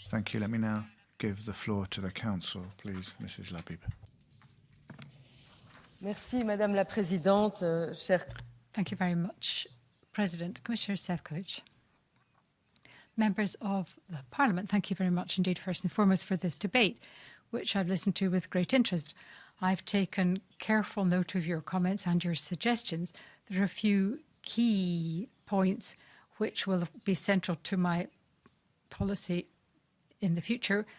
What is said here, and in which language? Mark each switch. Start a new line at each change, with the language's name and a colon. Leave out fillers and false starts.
English: Thank you. Let me now give the floor to the Council, please, Mrs. Labib.
French: Merci, Madame la Présidente, chers.
English: Thank you very much, President. Commissioner Šefčovič. Members of the Parliament, thank you very much indeed, first and foremost, for this debate, which I've listened to with great interest. I've taken careful note of your comments and your suggestions. There are a few key points which will be central to my policy in the future.